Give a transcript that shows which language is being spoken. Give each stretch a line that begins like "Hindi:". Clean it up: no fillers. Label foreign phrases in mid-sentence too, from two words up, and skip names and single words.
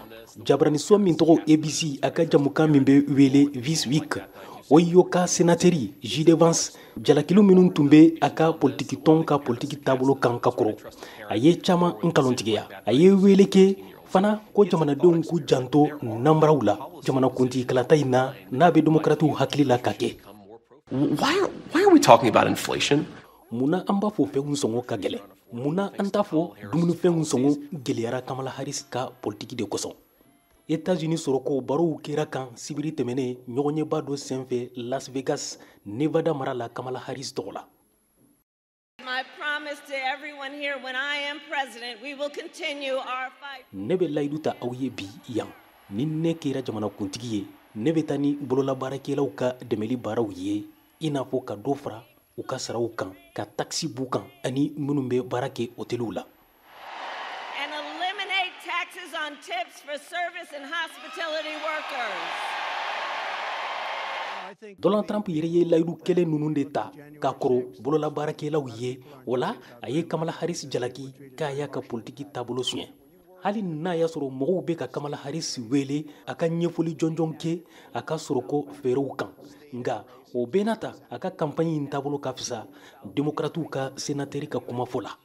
Bambara: Jabaraniso min tɔgɔ ABC a ka jamukan min bɛ wele This Week o y'o ka sénateri JD Vance jalakiliw minnu tun bɛ a ka politiki tɔn ka politiki taabolo kan ka kɔrɔ a ye caman nkalontigiya a ye wele kɛ fana ko jamanadenw k'u janto nanbaraw la jamanakuntigi kalata in na n'a bɛ démocratiw hakili la ka kɛ.
English: Why are we talking about inflation?
Bambara: Muna an b'a fɔ fɛnw sɔngɔ ka gɛlɛn muna an t'a fɔ dumunifɛnw sɔngɔ gɛlɛyara Kamala Harris ka politiki de kosɔn. États-Unis sɔrɔko barow kɛra kan sibiri tɛmɛnen ɲɔgɔnɲɛba dɔ senfɛ Las Vegas, Nevada mara la Kamala Harris tɔgɔ la.
English: My promise to everyone here when I am president, we will continue our fight.
Bambara: Ne bɛ layidu ta aw ye bi yan ni ne kɛra jamanakuntigi ye ne bɛ taa ni bololabaarakɛlaw ka dɛmɛli baaraw ye i n'a fɔ ka dɔ fara u ka saraw kan ka taxi b'u kan ani minnu bɛ baara kɛ hôteliw la.
English: And eliminate taxes on tips for service and hospitality workers.
Bambara: Donald Trump yɛrɛ ye layidu kelen ninnu de ta k'a kɔrɔ bololabaarakɛlaw ye o la a ye Kamala Harris jalaki k'a y'a ka politiki taabolo suɲɛ. Hali n'a y'a sɔrɔ mɔgɔw bɛ ka Kamala Harris wele a ka ɲɛfɔli jɔnjɔn kɛ a ka sɔrɔko feerew kan nka o bɛɛ n'a ta a ka campagne in taabolo ka fisa démocratiw ka sénateri ka kumafɔ la.